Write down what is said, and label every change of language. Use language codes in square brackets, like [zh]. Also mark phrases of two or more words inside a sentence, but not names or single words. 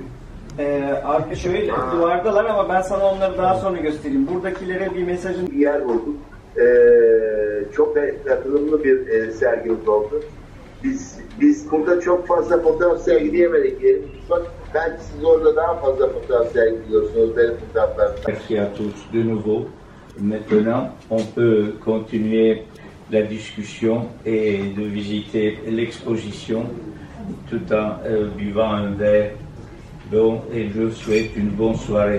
[tr] Abi şöyle duvardalar ama ben sana onları daha sonra göstereyim. Buradakilere bir mesajın... Bir yer bulduk. Çok katılımlı bir sergimiz oldu. Biz burada çok fazla fotoğraf sergileyemedik. Belki siz orada daha fazla fotoğraf sergiliyorsunuz benim fotoğraflarımda. [fr] Merci à tous de nouveau. Maintenant, on peut continuer la discussion et de visiter l'exposition tout en buvant un verre. Bon, et je vous souhaite une bonne soirée.